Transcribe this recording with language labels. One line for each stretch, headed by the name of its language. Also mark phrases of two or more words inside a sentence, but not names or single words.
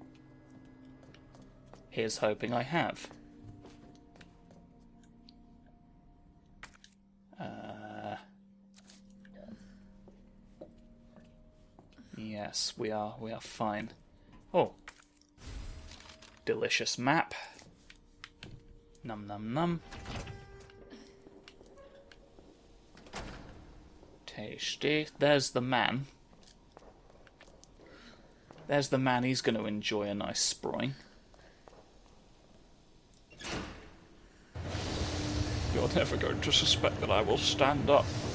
English: Here's hoping I have. Yes, we are fine. Oh. Delicious map. Num num num. Tasty. There's the man. There's the man, he's going to enjoy a nice sproing. You're never going to suspect that I will stand up.